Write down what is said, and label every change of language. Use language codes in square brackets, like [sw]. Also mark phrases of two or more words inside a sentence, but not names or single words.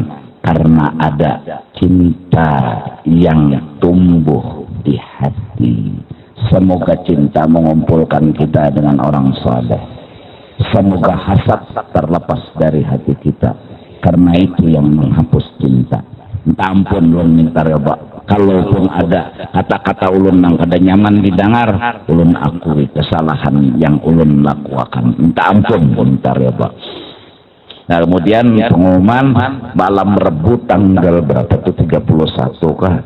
[id] Karena ada cinta yang tumbuh di hati. Semoga cinta mengumpulkan kita dengan orang saleh. Semoga hasad terlepas dari hati kita, karena itu yang menghapus cinta. [bjn] Minta ampun ulun minta reba. Kalaupun ada kata-kata ulun yang kada nyaman didengar, ulun akui kesalahan yang ulun lakukan. Minta ampun minta reba. [id] Nah, kemudian pengumuman malam Rebu tanggal berapa itu 31 kah?